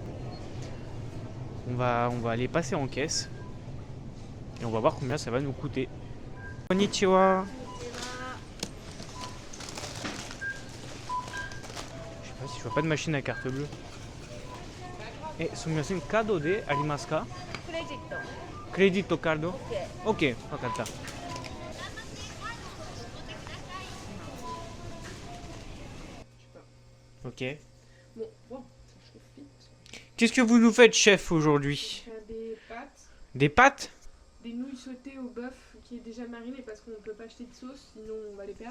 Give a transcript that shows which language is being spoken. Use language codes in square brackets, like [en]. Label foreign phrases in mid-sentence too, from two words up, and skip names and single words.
[fr] On va aller passer en caisse. Et on va voir combien ça va nous coûter. [ja] Konnichiwa. [fr] Je sais pas si je vois pas de machine à carte bleue. [ja] Et すみません、カードでありますか? クレジット。クレジットカード OK。 OK、わかった。Ok. [fr] Bon, wow, ça chauffe vite. Qu'est-ce que vous nous faites, chef, aujourd'hui? Des pâtes, Des pâtes? des nouilles sautées au bœuf qui est déjà mariné parce qu'on ne peut pas acheter de sauce, sinon on va les perdre.